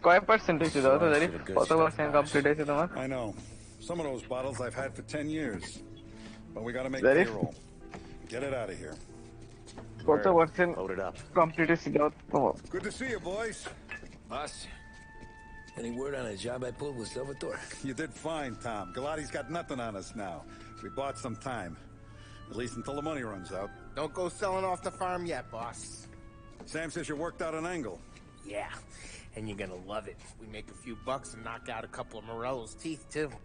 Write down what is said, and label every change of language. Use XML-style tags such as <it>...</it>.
<bn>কয় percentage দাও তো জানি কত percent complete হয়েছে তোমার?</bn> <en>I know. Some of those bottles I've had for 10 years. But we gotta make Zarif? payroll. Get it out of here.</en> <bn>কত percent complete হয়েছে দাও তোমার?</bn> <en>Good to see you, boys. Boss, any word on a job I pulled with Salvatore? You did fine, Tom. Galati's got nothing on us now. We bought some time. At least until the money runs out. Don't go selling off the farm yet, boss. Sam says you worked out an angle. Yeah, and you're gonna love it. We make a few bucks and knock out a couple of Morello's teeth, too.</en>